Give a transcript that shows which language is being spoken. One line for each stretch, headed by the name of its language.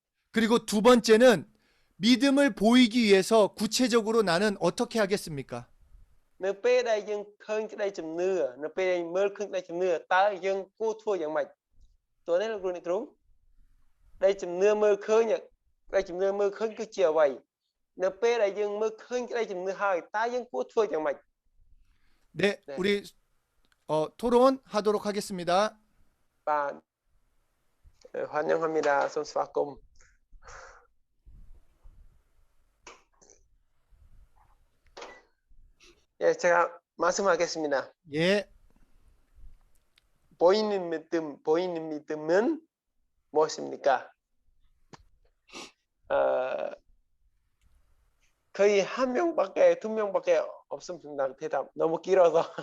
Korean: 그리고 두 번째는 믿음을 보이기 위해서 구체적으로 나는 어떻게 하겠습니까?
Khmer: នៅពេលដែលយើងឃើញក្តីជំនឿនៅពេលដែលមើលឃើញក្តីជំនឿតើយើងគួរធ្វើយ៉ាងម៉េចតើនេះលោកគ្រូអ្នកគ្រូក្តីជំនឿមើលឃើញក្តីជំនឿមើលឃើញគឺជាអ្វីនៅពេលដែលយើងមើលឃើញក្តីជំនឿហើយតើយើងគួរធ្វើយ៉ាងម៉េច 네,
Korean: 우리 토론하도록 하겠습니다. បាទ환영합니다.
Khmer: សូមស្វាគមន៍
Korean: 예, 제가 말씀하겠습니다. 예. 보이는 믿음은 무엇입니까? 거의 한 명밖에 두 명밖에 없습니다. 대답 너무 길어서.